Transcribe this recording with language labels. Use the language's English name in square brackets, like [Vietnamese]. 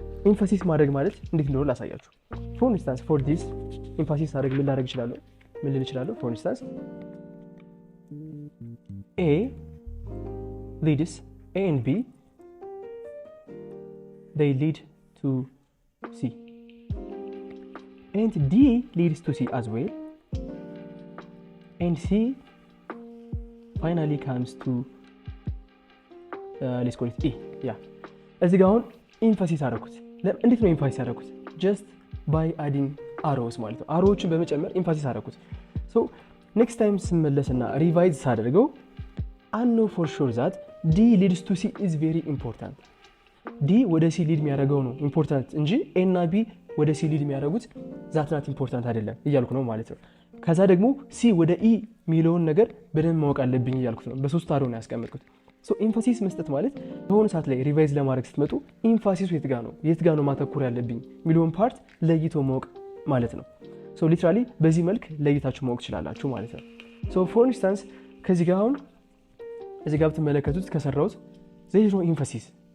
[Amharic] ኤምፋሲስ ማድረግ ማለት እንዴት እንደሆነ ላሳያችሁ። for instance for this ኤምፋሲስ አድርግ ምን ላደርግ እችላለሁ ምን ልል እችላለሁ [English] for instance A leads A and B they lead to C and D leads to C as well, and C finally comes to let's call it E. [Amharic] yeah እዚህ ጋር አሁን ኤምፋሲስ አደረኩት። እንዴት ነው ኤምፋሲስ አደረኩት? [English] just by adding arrows [Amharic] ማለት ነው። አሮዎችን በመጨመር ኤምፋሲስ አደረኩት። [English] so next time [Amharic] ስመለስና ሪቫይዝ ሳደርገው [English] I know for sure that D leads to C is very important. [Amharic] D ወደ C ሊድ የሚያደርገው ነው ኢምፖርታንት እንጂ A እና B ወደ C ሊድ የሚያደርጉት ዛት ናት ኢምፖርታንት አይደለም እያልኩ ነው ማለት ነው። ከዛ ደግሞ C ወደ E የሚለውን ነገር በደንብ ማወቅ አለብኝ እያልኩት ነው። በሶስት አሮ ነው ያስቀመጥኩት። ሶ ኤምፋሲስ መስጠት ማለት በሆነ ሰዓት ላይ ሪቫይዝ ለማድረግ ስትመጡ ኤምፋሲሱ የት ጋር ነው ማተኮር ያለብኝ የሚለውን ፓርት ለይቶ ማወቅ ማለት ነው። ሶ ሊትራሊ በዚህ መልክ ለይታችሁ ማወቅ ትችላላችሁ ማለት ነው። ሶ ፎር ኢንስታንስ ከዚህ ጋር አሁን እዚህ ጋር ብትመለከቱት ከሰራሁት [English] there is no emphasis.